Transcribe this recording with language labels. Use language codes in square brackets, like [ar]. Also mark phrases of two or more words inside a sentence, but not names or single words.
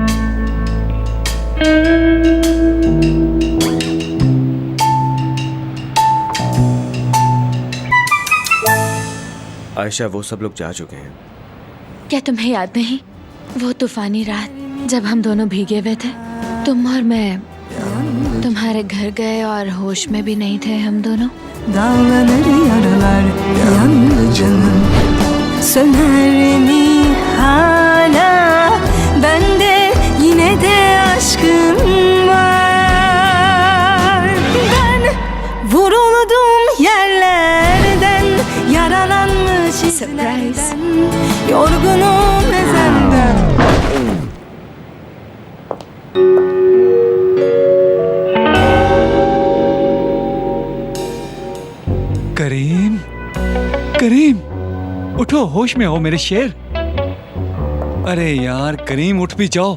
[hi] आयशा, वो सब लोग जा चुके हैं। क्या तुम्हें याद नहीं, वो तूफानी रात जब हम दोनों भीगे हुए थे? तुम और मैं तुम्हारे घर गए और होश में भी नहीं थे हम दोनों। [tr] Dağlanır yaralar, yandı canım. Söner mi hala? Bende yine de aşkım var. Ben vuruldum yerlerden, yaralanmış izlerden, yorgunum ezelden. [hi] करीम, करीम उठो, होश में हो मेरे शेर। अरे यार करीम, उठ भी जाओ।